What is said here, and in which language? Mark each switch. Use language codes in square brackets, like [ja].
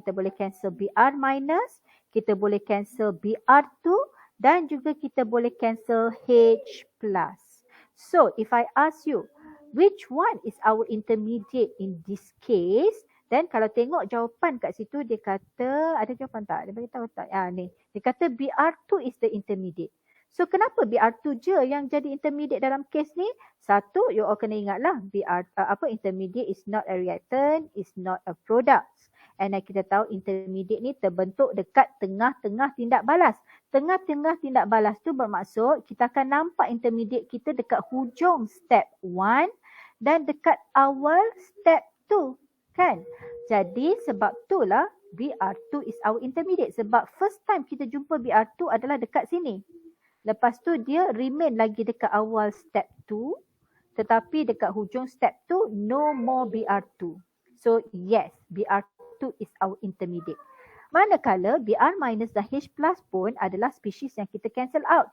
[ms] Kita boleh cancel BR minus, kita boleh cancel BR2 dan juga kita boleh cancel H plus. [en] So if I ask you, which one is our intermediate in this case? [ms] Then kalau tengok jawapan kat situ dia kata, ada jawapan tak? Dia bagi tahu tak? Ni. Dia kata BR2 [en] is the intermediate. [ms] So kenapa BR2 je yang jadi intermediate dalam kes ni? [en] Satu, you all [ms] kena ingatlah [en] intermediate is not a reactant, is not a product. [ms] And kita tahu intermediate ni terbentuk dekat tengah-tengah tindak balas. Tengah-tengah tindak balas tu bermaksud kita akan nampak intermediate kita dekat hujung step 1 dan dekat awal step 2. Kan? Jadi sebab itulah BR2 [en] is our intermediate. [ms] Sebab first time kita jumpa BR2 adalah dekat sini. Lepas tu dia remain lagi dekat awal step 2. Tetapi dekat hujung step 2 [en] no more [ms] BR2. [en] So yes, BR2 is our intermediate. [ms] Manakala BR minus dan H plus pun adalah spesies yang kita cancel out.